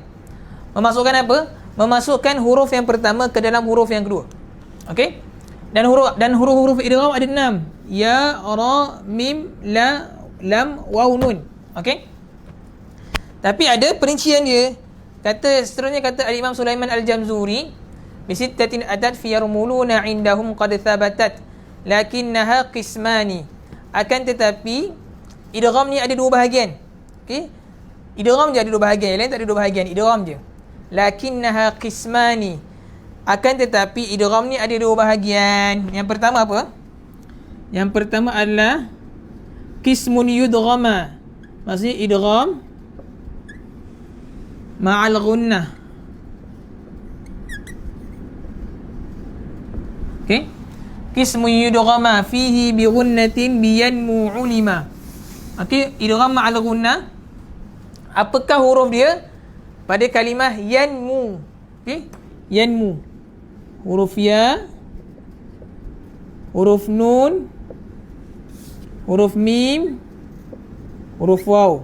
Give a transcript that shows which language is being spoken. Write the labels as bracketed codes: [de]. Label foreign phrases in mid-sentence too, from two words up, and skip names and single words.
[ms] Memasukkan apa? Memasukkan huruf yang pertama ke dalam huruf yang kedua. Okey? Dan huruf-huruf idgham ada 6. Ya, ra, mim, la, lam, waw, nun. Okey? Tapi ada perincian dia. Seterusnya kata Al-Imam Sulaiman Al-Jamzuri, [ar] بستة أتت في يرملون عندهم قد ثبتت لكنها قسمان. [ms] Akan tetapi idgham ni ada dua bahagian. Okey? Idgham je ada dua bahagian, yang lain tak ada dua bahagian. Idgham je. [ar] لكنها قسمان. [ms] Akan tetapi idgham ni ada dua bahagian. Yang pertama apa? Yang pertama adalah [ar] قسم يدغما. [ms] Maksudnya [ar] إدغام مع الغنة. [ms] Okey? [ar] قسم يدغما فيه بغنة بينمو علما. [ms] Okey, [ar] إدغام مع الغنة. [ms] Apakah huruf dia? Pada kalimah yanmu. Okey? Yanmu. Huruf ya, huruf nun, huruf mim, huruf waw.